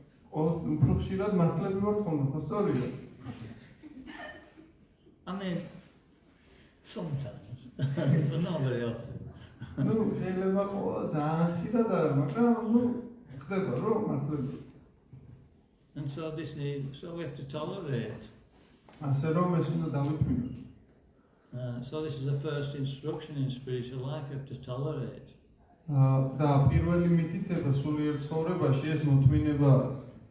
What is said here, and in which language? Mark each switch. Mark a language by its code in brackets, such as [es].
[ka] უფრო ხშირად მართლები ვარ ხოლმე, ხო სწორია? [en] I mean, sometimes, but not very often. [ka] შეიძლება ყოველ ძალიან ხშირად არა, მაგრამ ხდება რომ მართლები. [en] And so we have to tolerate. [ka] ასე რომ ეს უნდა დავითმინოთ. [en] So this is the first instruction in spiritual life, you have to tolerate. [ka] და პირველი მითითება სულიერ ცხოვრებაში ეს მოთმინება არის.